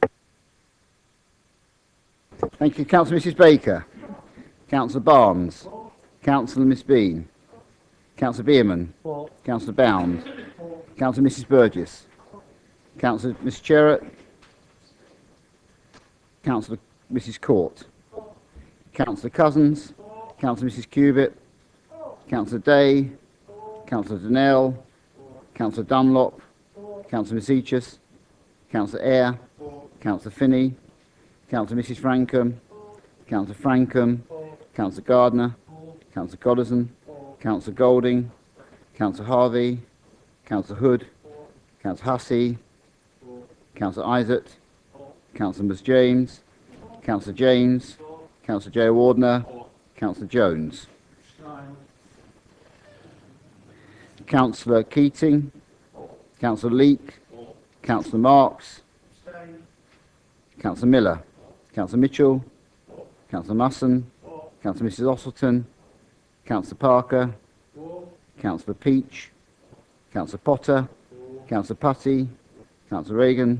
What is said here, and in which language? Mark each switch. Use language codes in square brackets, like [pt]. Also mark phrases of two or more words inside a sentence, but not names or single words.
[en] Thank you. Councillor Mrs Baker, Councillor Barnes, Councillor Miss Bean, Councillor Beerman, Councillor Bound, Councillor Mrs Burgess, Councillor Miss Cherrett, Councillor Mrs Court, Councillor Cousins, Councillor Mrs Cubitt, Councillor Day, Councillor Donnell, Councillor Dunlop, Councillor Miss Eachus, Councillor Eyre, Councillor Finney, Councillor Mrs Frankham, Councillor Frankham, Councillor Gardner, Councillor Goddison, Councillor Golding, Councillor Harvey, Councillor Hood, Councillor Hussey, Councillor Isaac, Councillor Ms James, Councillor James, Councillor J. Wardner, Councillor Jones, Councillor Keating, Councillor Leake, Councillor Marks, Councillor Miller, Councillor Mitchell, Councillor Musson, Councillor Mrs Ossleton, Councillor Parker, Councillor Peach, Councillor Potter, Councillor Putty, Councillor Regan,